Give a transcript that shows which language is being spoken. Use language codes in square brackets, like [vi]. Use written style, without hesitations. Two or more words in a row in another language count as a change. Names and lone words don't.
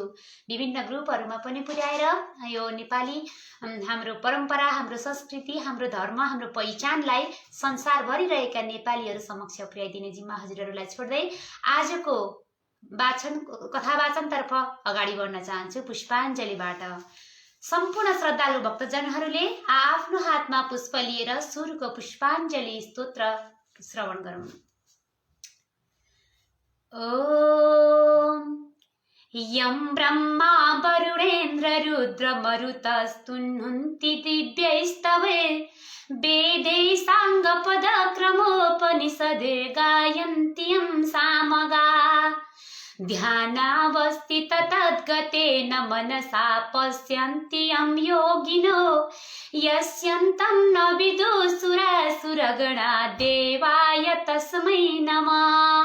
[ne] विभिन्न ग्रुपहरूमा पनि पुर्याएर यो नेपाली हाम्रो परम्परा, हाम्रो संस्कृति, हाम्रो धर्म, हाम्रो पहिचानलाई संसारभरि रहेका नेपालीहरू समक्ष पुर्याइदिने जिम्मा हजुरहरूलाई छोड्दै आजको कथा वाचनतर्फ अगाडि बढ्न चाहन्छु पुष्पाञ्जलीबाट। सम्पूर्ण श्रद्धालु भक्तजनहरूले आफ्नो हातमा पुष्प लिएर सुरुको पुष्पाञ्जली स्तोत्र श्रवण गरौँ। [sa] ओम यं ब्रह्मा वरुणेन्द्र रुद्र मरुतस्तुन्नुन्ति दिव्यैस्तवे वेदै साङ्गपदक्रमोपनिषदे गायन्ति यं सामगा ध्यानावस्थित तद्गतेन मनसा पश्यन्ति यं योगिनो यस्यन्तं न विदुसुरासुरगणा देवाय तस्मै नमः।